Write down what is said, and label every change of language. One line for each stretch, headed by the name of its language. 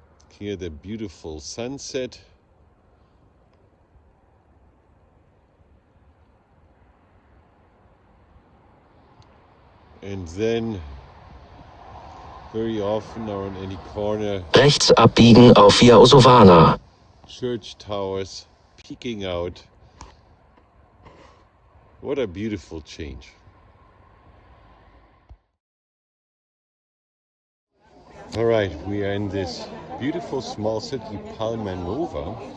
English: Here the beautiful sunset. And then very often or on any corner.
German: Rechts abbiegen auf Via Osovana.
English: Church towers peeking out. What a beautiful change. All right, we are in this beautiful small city, Palma Nova.